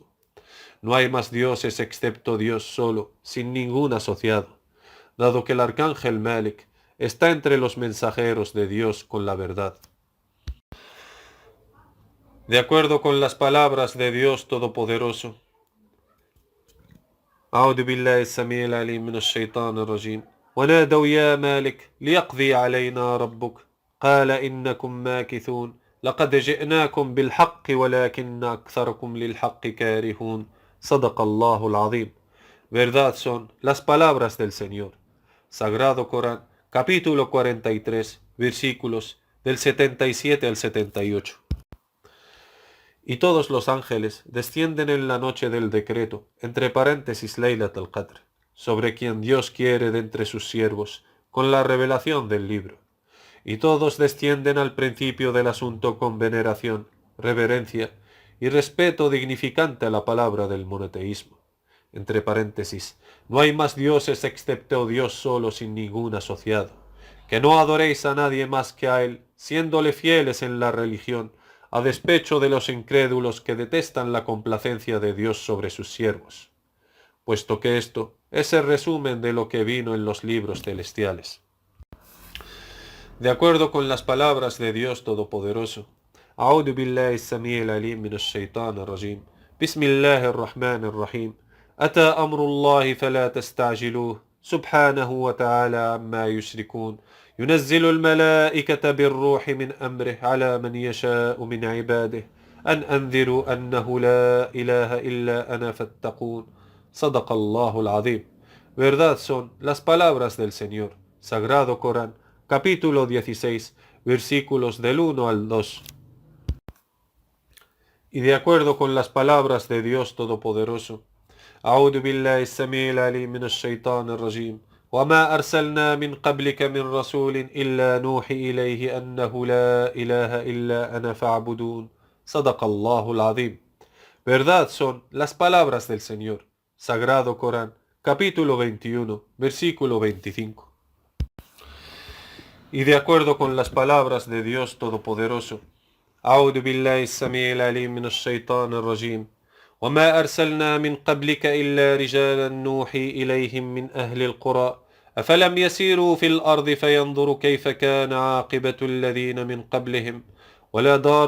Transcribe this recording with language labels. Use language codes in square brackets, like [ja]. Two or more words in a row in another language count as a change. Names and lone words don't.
[es] No hay más dioses excepto Dios solo, sin ningún asociado, dado que el arcángel Malik está entre los mensajeros de Dios con la verdad. De acuerdo con las palabras de Dios Todopoderoso, [ar] أعوذ بالله السميع العليم من الشيطان الرجيم ونادوا يا مالك ليقضي علينا ربك قال إنكم ماكثون لقد جئناكم بالحق ولكن أكثركم للحق كارهون صدق الله العظيم. [es] Verdad son las palabras del Señor. Sagrado Corán, capítulo 43, versículos del 77 al 78. Y todos los ángeles descienden en la noche del decreto, entre paréntesis Laylat al-Qadr, sobre quien Dios quiere de entre sus siervos, con la revelación del libro. Y todos descienden al principio del asunto con veneración, reverencia y respeto dignificante a la palabra del monoteísmo. Entre paréntesis, no hay más dioses excepto Dios solo sin ningún asociado. Que no adoréis a nadie más que a Él, siéndole fieles en la religión, a despecho de los incrédulos que detestan la complacencia de Dios sobre sus siervos. Puesto que esto es el resumen de lo que vino en los libros celestiales. De acuerdo con las palabras de Dios Todopoderoso, [ar] أعوذ بالله السميع العليم من الشيطان الرجيم بسم الله الرحمن الرحيم أتى أمر الله فلا تستعجلوه سبحانه وتعالى عما يشركون ينزل الملائكة بالروح من أمره على من يشاء من عباده أن أنذروا أنه لا إله إلا أنا فاتقون صدق الله العظيم. [es] Verdad son las palabras del Señor. Sagrado Corán, capítulo 16, versículos del 1 al 2. Y de acuerdo con las palabras de Dios Todopoderoso, [ar] أعوذ بالله السميع العليم من الشيطان الرجيم وما أرسلنا من قبلك من رسول إلا نوحي إليه أنه لا إله إلا أنا فاعبدون صدق الله العظيم. [es] Verdad son las palabras del Señor. Sagrado Corán, capítulo 21, versículo 25. Y de acuerdo con las palabras de Dios Todopoderoso, [ar] أعوذ بالله السميع العليم من الشيطان الرجيم وما أرسلنا من قبلك إلا رجالا نوحي إليهم من أهل القرى أفلم يسيروا في الأرض فينظروا كيف كان عاقبة الذين من قبلهم ولدار